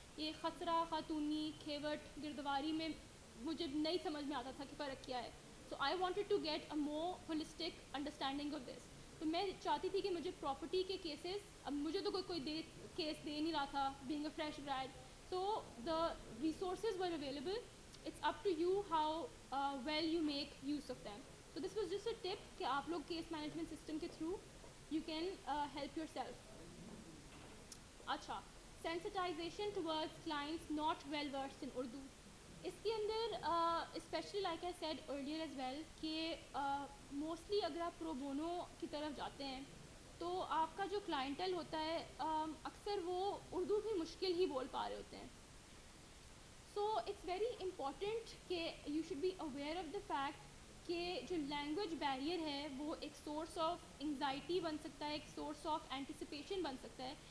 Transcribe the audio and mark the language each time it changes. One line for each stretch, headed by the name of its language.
Urdu: یہ خسرہ, خاتونی, کھیوٹ, گردواری میں مجھے نہیں سمجھ میں آتا تھا کہ فرق کیا ہے.
English: So I wanted to get a more holistic understanding of this.
Urdu: تو میں چاہتی تھی کہ مجھے پراپرٹی کے کیسز, اب مجھے تو کوئی کیس دے نہیں رہا تھا
English: Being a fresh grad, so the resources were available. It's up to you how well you make use of them. So this was just a tip
Urdu: کہ آپ لوگ
English: case management system کے through you can help yourself. اچھا, sensitization towards clients not well versed in Urdu.
Urdu: اس کے اندر
English: especially like I said earlier as well
Urdu: کہ mostly اگر آپ پرو Bono کی طرف جاتے ہیں تو آپ کا جو کلائنٹل ہوتا ہے اکثر وہ اردو بھی مشکل ہی بول پا رہے ہوتے ہیں.
English: so it's very important کہ you should be aware of the fact کہ جو language barrier ہے
Urdu: وہ ایک سورس آف انگزائٹی بن سکتا ہے,
English: ایک source of anticipation بن سکتا ہے.